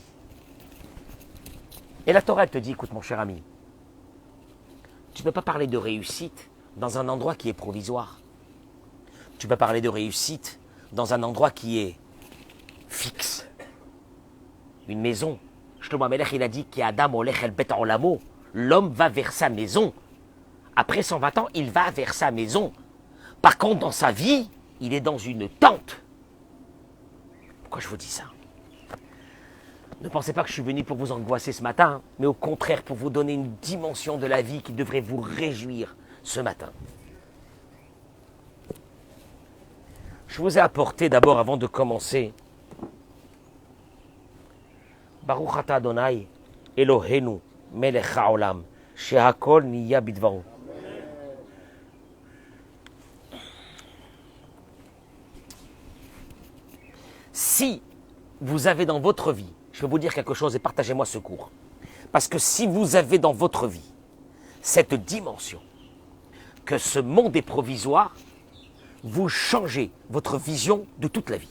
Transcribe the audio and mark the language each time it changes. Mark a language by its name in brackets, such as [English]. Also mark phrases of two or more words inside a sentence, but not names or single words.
[French] Et la Torah, elle te dit, écoute mon cher ami, tu ne peux pas parler de réussite dans un endroit qui est provisoire. Tu peux parler de réussite dans un endroit qui est fixe. Une maison. Shlomo Amelech, il a dit qu' [Hebrew] אדם הולך אל בית עולמו. [French] L'homme va vers sa maison. Après 120 ans, il va vers sa maison. Par contre, dans sa vie, il est dans une tente. Pourquoi je vous dis ça? Ne pensez pas que je suis venu pour vous angoisser ce matin, mais au contraire pour vous donner une dimension de la vie qui devrait vous réjouir ce matin. Je vous ai apporté d'abord, avant de commencer, [Hebrew] ברוך אתה אדוני, אלוהינו, מלך העולם, שהכל נהיה בדברו. [French] Si vous avez dans votre vie, je vais vous dire quelque chose et partagez-moi ce cours. Parce que si vous avez dans votre vie cette dimension que ce monde est provisoire, vous changez votre vision de toute la vie.